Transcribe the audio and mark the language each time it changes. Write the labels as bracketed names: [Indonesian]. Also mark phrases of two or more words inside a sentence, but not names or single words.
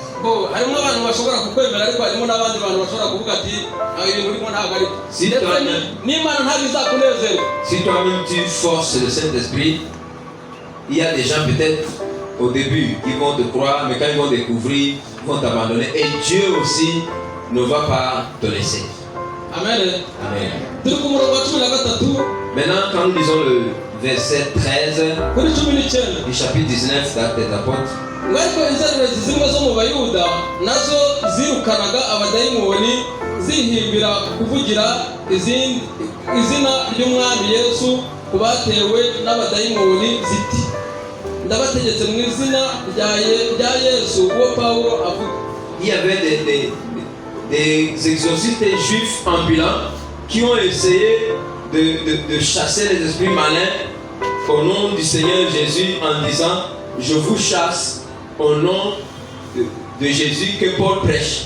[French] Si toi-même tu forces le Saint-Esprit, il y a des gens peut-être au début qui vont te croire, mais quand ils vont découvrir, ils vont t'abandonner. Et Dieu aussi ne va pas te laisser. Amen. Amen. Maintenant, quand nous lisons le verset 13 du chapitre 19 d'Actes des Apôtres, [Kinyarwanda] ariko inzererezi zimwe zo mu bayuda nazo zirukanaga abadayimoni zihimbira kuvugira izina ry'umwami Yesu ku batewe n'abadayimoni ziti ndabategetse mu izina rya Yesu uwo Paulo avuga. [French] Il y avait des exorcistes juifs ambulants qui ont essayé de chasser les esprits malins au nom du Seigneur Jésus en disant: je vous chasse au nom de Jésus que Paul prêche.